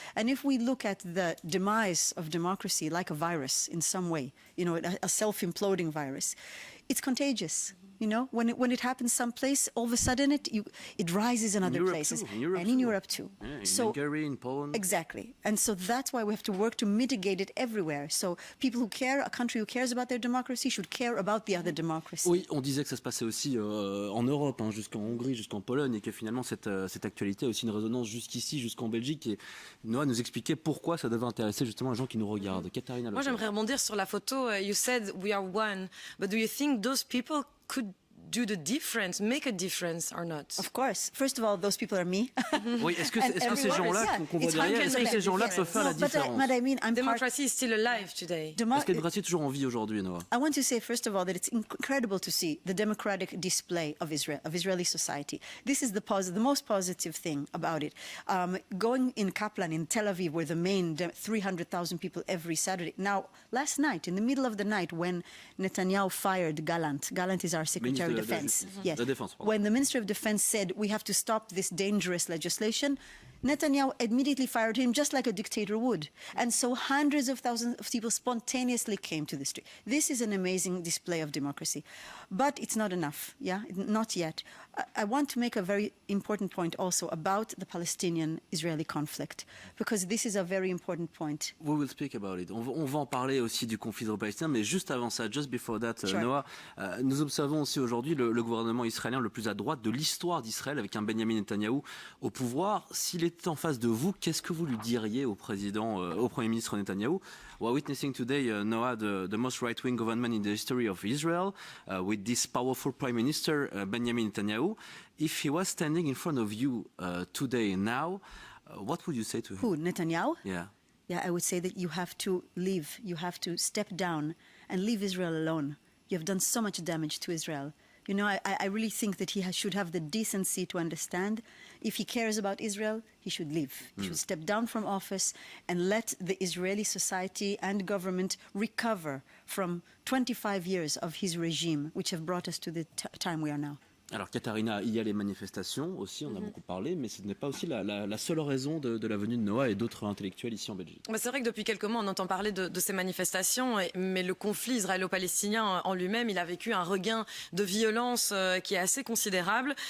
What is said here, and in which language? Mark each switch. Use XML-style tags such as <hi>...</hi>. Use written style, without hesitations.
<en>And if we look at the demise of democracy like a virus in some way, a self-imploding virus, it's contagious. When it happens someplace, all of a sudden it rises in other places. In Europe too. Yeah, in Hungary, in Poland. Exactly. And so that's why we have to work to mitigate it everywhere. So people who care, a country who cares about their democracy should care about the other democracy.</en> <fr>Oui, on disait que ça se passait aussi en Europe, jusqu'en Hongrie, jusqu'en Pologne, et que finalement cette actualité a aussi une résonance jusqu'ici, jusqu'en Belgique. Et Noah nous expliquait pourquoi ça devait intéresser justement les gens qui nous regardent. Catarina. Moi, j'aimerais rebondir sur la photo.</fr> <en>You said we are one, but do you think those people could do the difference, make a difference or not? Of course. First of all, those people are me.</en> <fr>Oui, est-ce que ces gens-là qu'on voit derrière, est-ce que ces gens-là peuvent faire la différence?</fr> <en>But I mean, Democracy is still alive today.</en> <fr>Est-ce que la démocratie est toujours en vie aujourd'hui, Noah?</fr> <en>I want to say, first of all, that it's incredible to see the democratic display of Israel, of Israeli society. This is the most positive thing about it. Going in Kaplan, in Tel Aviv, where the main 300,000 people every Saturday. Now, last night, in the middle of the night, when Netanyahu fired Gallant is our Secretary of Defense. Yes. When the Minister of Defense said we have to stop this dangerous legislation, Netanyahu immediately fired him just like a dictator would. And so hundreds of thousands of people spontaneously came to the street. This is an amazing display of democracy. But it's not enough, not yet. I want to make a very important point also about the Palestinian-Israeli conflict, because this is a very important point. We will speak about it.</en> <fr>On va en parler aussi du conflit israélo-palestinien, mais juste avant ça,</fr> <en>just before that, sure.</en> <fr>Noah, nous observons aussi aujourd'hui le gouvernement israélien le plus à droite de l'histoire d'Israël, avec un Benjamin Netanyahou au pouvoir. S'il était en face de vous, qu'est-ce que vous lui diriez au Premier ministre Netanyahou?</fr> <en>We're witnessing today, Noah, the most right-wing government in the history of Israel, with this powerful Prime Minister, Benjamin Netanyahu. If he was standing in front of you today, now, what would you say to him? Who, Netanyahu? Yeah. Yeah, I would say that you have to leave. You have to step down and leave Israel alone. You have done so much damage to Israel. I really think that he should have the decency to understand if he cares about Israel, he should leave. He should step down from office and let the Israeli society and government recover from 25 years of his regime, which have brought us to the time we are now.</en> <fr>Alors Catarina, il y a les manifestations aussi, on a beaucoup parlé, mais ce n'est pas aussi la seule raison de la venue de Noah et d'autres intellectuels ici en Belgique. C'est vrai que depuis quelques mois, on entend parler de ces manifestations, mais le conflit israélo-palestinien en lui-même, il a vécu un regain de violence qui est assez considérable.</fr>